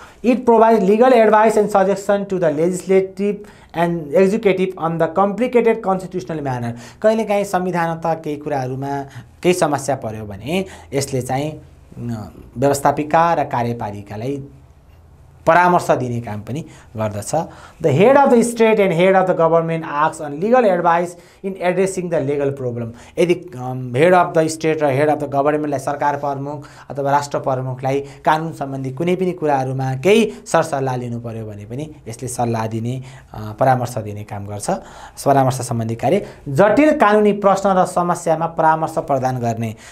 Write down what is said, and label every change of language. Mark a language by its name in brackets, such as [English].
[English] It provide legal advice and suggestion to the legislative and executive on the complicated constitutional manner. [Nepali] कहिलेकाहीँ संविधानतः केही कुराहरूमा केही समस्या पर्यो भने यसले चाहिँ व्यवस्थापिका र कार्यपालिकालाई परामर्श दिने काम पनि गर्दछ। [English] The head of the state and head of the government asks on legal advice in addressing the legal problem. [Nepali] यदि [English] head of the state [Nepali] र हेड अफ द गभर्मेन्टलाई सरकार प्रमुख अथवा राष्ट्र प्रमुखलाई कानुन सम्बन्धी कुनै पनि कुराहरूमा केही सरसल्लाह लिनु पर्यो भने पनि यसले सल्लाह दिने परामर्श दिने काम गर्छ। परामर्श सम्बन्धी कार्य। जटिल कानुनी प्रश्न र समस्यामा परामर्श प्रदान गर्ने।